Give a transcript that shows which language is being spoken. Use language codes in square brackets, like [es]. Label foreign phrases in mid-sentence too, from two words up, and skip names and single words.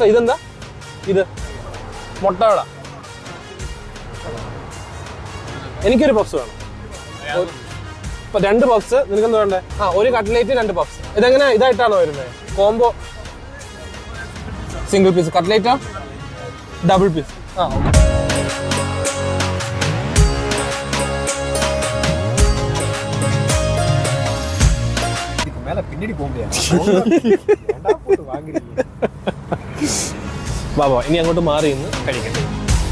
[ml] ഇതെന്താ ഇത്? മുട്ടവട. എനിക്കൊരു പഫ്സ് വേണം. ഇപ്പൊ 2 പഫ്സ്. നിനക്കെന്താ വേണ്ടേ? ഒരു കട്ട്ലേറ്റ് 2 പഫ്സ്. ഇതെങ്ങനെ ഇതായിട്ടാണോ വരുന്നത്? [en] combo single piece [ml] കട്ട്ലേറ്റാ [en] double piece? [ta] மேல பின்னாடி போக முடியாது. [ml] ബാബா ഇനി അങ്ങോട്ട് മാറി ഇന്ന് കഴിക്കട്ടെ.